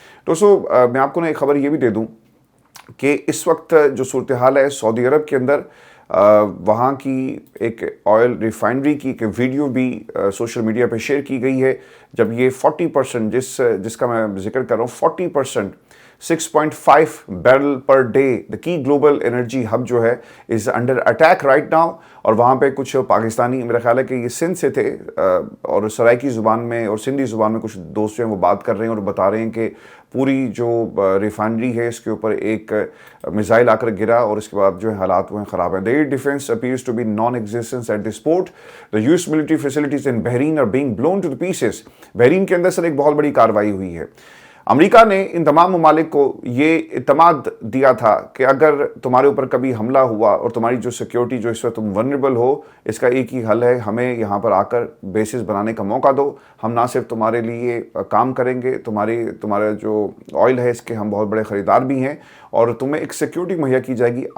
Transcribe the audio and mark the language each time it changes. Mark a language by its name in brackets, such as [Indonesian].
[Urdu] تو میں آپ کو ایک خبر یہ بھی دے دوں کہ اس وقت جو صورتحال ہے سعودی عرب کے اندر, وہاں کی ایک آئل ریفائنری کی ایک ویڈیو بھی سوشل میڈیا پہ شیئر کی گئی ہے, جب یہ 40% جس کا میں ذکر کر رہا ہوں, 40% 6.5 بیرل پر ڈے, [English] the key global energy hub [Urdu] جو ہے [English] Is under attack right now. [Urdu] اور وہاں پہ کچھ پاکستانی, میرا خیال ہے کہ یہ سندھ سے تھے, اور سرائکی زبان میں اور سندھی زبان میں کچھ دوست جو ہیں وہ بات کر رہے ہیں اور بتا رہے ہیں کہ پوری جو ریفائنری ہے اس کے اوپر ایک میزائل آ کر گرا, اور اس کے بعد جو ہے حالات وہ ہیں خراب ہیں. [English] The air defense appears to be non-existent at this port. The US military facilities in Bahrain are being blown to the pieces. [Urdu] Bahrain کے اندر سر ایک بہت بڑی کارروائی ہوئی ہے. امریکہ نے ان تمام ممالک کو یہ اعتماد دیا تھا کہ اگر تمہارے اوپر کبھی حملہ ہوا اور تمہاری جو سیکیورٹی جو اس وقت تم ونریبل ہو, اس کا ایک ہی حل ہے, ہمیں یہاں پر آ کر بیسز بنانے کا موقع دو, ہم نہ صرف تمہارے لیے کام کریں گے, تمہارا جو آئل ہے اس کے ہم بہت بڑے خریدار بھی ہیں, اور تمہیں ایک سیکیورٹی مہیا کی جائے گی.